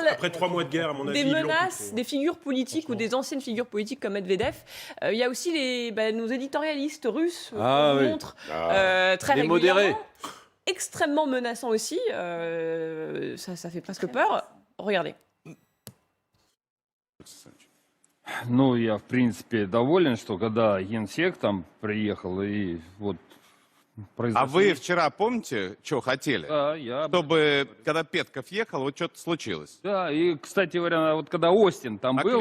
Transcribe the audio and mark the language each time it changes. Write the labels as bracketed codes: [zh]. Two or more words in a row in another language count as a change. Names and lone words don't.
[fr] après 3 mois de guerre, à mon avis, des menaces, des figures politiques ou des anciennes figures politiques comme Medvedev, il y a aussi nos éditorialistes russes qu'on montre très régulièrement. Modérés. Extrêmement menaçants aussi. Ça fait presque peur. Regardez. [ru] Ну, я, в принципе, доволен, что когда генсек там приехал и вот произошли... А вы вчера помните, что хотели? Да, я... Чтобы, когда Петков ехал, вот что-то случилось. Да, и, кстати говоря, вот когда Остин там был